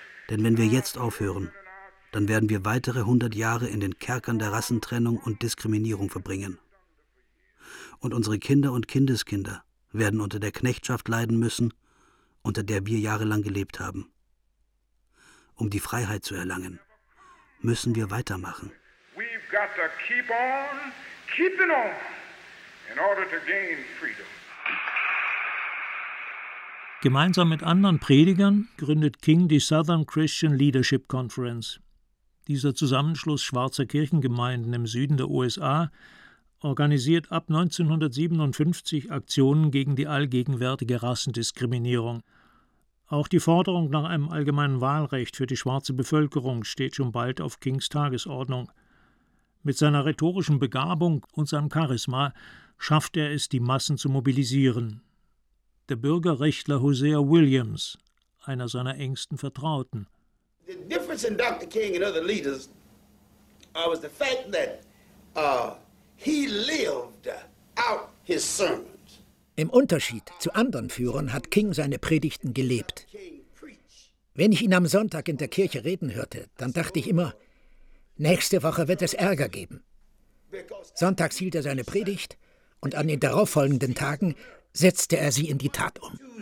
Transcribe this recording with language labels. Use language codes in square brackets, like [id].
[de] Denn wenn wir jetzt aufhören, dann werden wir weitere 100 Jahre in den Kerkern der Rassentrennung und Diskriminierung verbringen. Und unsere Kinder und Kindeskinder werden unter der Knechtschaft leiden müssen, unter der wir jahrelang gelebt haben. Um die Freiheit zu erlangen, müssen wir weitermachen. [en] We've got to keep on keeping on in order to gain freedom. [de] Gemeinsam mit anderen Predigern gründet King die Southern Christian Leadership Conference. Dieser Zusammenschluss schwarzer Kirchengemeinden im Süden der USA organisiert ab 1957 Aktionen gegen die allgegenwärtige Rassendiskriminierung. Auch die Forderung nach einem allgemeinen Wahlrecht für die schwarze Bevölkerung steht schon bald auf Kings Tagesordnung. Mit seiner rhetorischen Begabung und seinem Charisma schafft er es, die Massen zu mobilisieren. Der Bürgerrechtler Hosea Williams, einer seiner engsten Vertrauten. [en] The difference in Dr. King and other leaders was the fact that he lived out his sermons. [de] Im Unterschied zu anderen Führern hat King seine Predigten gelebt. Wenn ich ihn am Sonntag in der Kirche reden hörte, dann dachte ich immer, nächste Woche wird es Ärger geben. Sonntags hielt er seine Predigt und an den darauffolgenden Tagen setzte er sie in die Tat um.